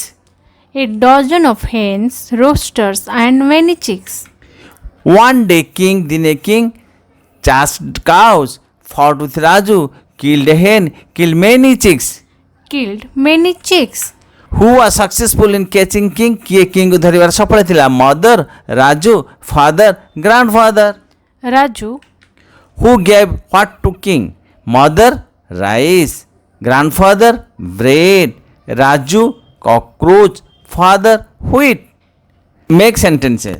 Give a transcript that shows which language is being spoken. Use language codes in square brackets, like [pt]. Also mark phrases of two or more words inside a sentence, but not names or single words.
[en] A dozen of hens, roosters, and many chicks. One day king, ଦିନେ king chased cows, fought with Raju, killed a hen, killed many chicks. Killed many chicks. Who was successful in catching king? [or] କିଏ king କୁ ଧରିବାର ସଫଳ ଥିଲା? [en] mother, Raju, father, grandfather. Raju. Who gave what to king? mother, rice, grandfather, bread, Raju, cockroach, father, wheat. Make sentences.